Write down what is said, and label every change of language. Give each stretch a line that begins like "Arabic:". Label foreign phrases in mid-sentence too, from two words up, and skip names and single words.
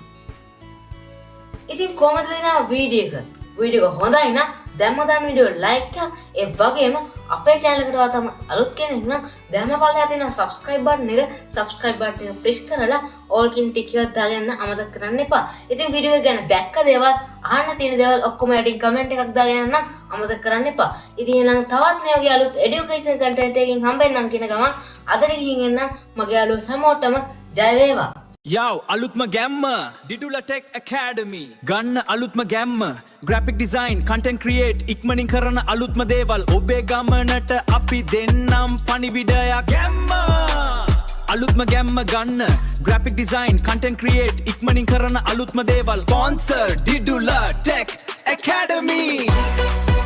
Sinhala: ඉතින් කොහොමද දෙනා වීඩියෝ එක හොඳයි නම් දැම්ම දාන වීඩියෝ like කරලා ඒ වගේම අපේ channel එකට ඔයා තමයි අලුත් කෙනෙක් නම් දැම්ම පල්ලෙහා තියෙන
English: subscribe button
Sinhala: එක press කරලා all කියන ටික එකක් දාගන්න අමතක කරන්න එපා. ඉතින් වීඩියෝ එක ගැන දැක්ක දේවල් අහන්න තියෙන දේවල් ඔක්කොම යටින් comment එකක් දාගෙන නම් අමතක කරන්න එපා. ඉතින් එහෙනම් තවත් මේ වගේ අලුත්
English: education content
Sinhala: එකකින් හම්බෙන්නම් කියන ගමන් අදට ගිහින් එන්න මගේ යාළුවෝ හැමෝටම ජය වේවා. යෝ, අලුත්ම ගම්ම, Didula Tech Academy. ගන්න අලුත්ම ගම්ම,
English: graphic design, content create,
Sinhala: ඉක්මනින් කරන අලුත්ම දේවල්. ඔබේ ගමනට අපි දෙන්නම් පණිවිඩය ගම්ම. අලුත්ම ගම්ම ගන්න,
English: graphic design, content create,
Sinhala: ඉක්මනින් කරන අලුත්ම දේවල්.
English: Sponsor Didula Tech Academy.